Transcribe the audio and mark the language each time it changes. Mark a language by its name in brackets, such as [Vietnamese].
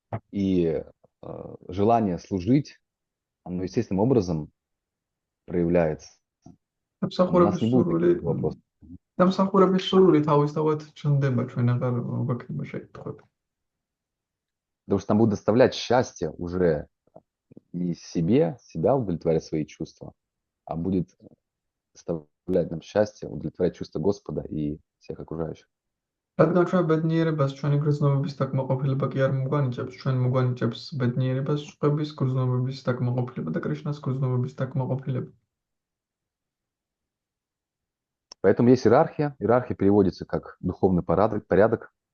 [Russian] И желание служить, оно естественным образом проявляется. У нас не будет таких вопросов. [Georgian] დამსახურების სურვილი თავისთავად ჩნდება, ჩვენ აღარ გვექნება შეკითხვები. [Russian] Потому что нам будет доставлять счастье уже не себе, себя удовлетворять свои чувства, а будет доставлять нам счастье, удовлетворять чувства Господа и всех окружающих. [Georgian] რადგან ჩვენ ბედნიერებას ჩვენი გრძნობების დაკმაყოფილება კი არ მოგვანიჭებს, ჩვენ მოგვანიჭებს ბედნიერებას სხვების გრძნობების დაკმაყოფილება და კრიშნას გრძნობების დაკმაყოფილება. [Russian] Поэтому есть иерархия. Иерархия переводится как духовный порядок.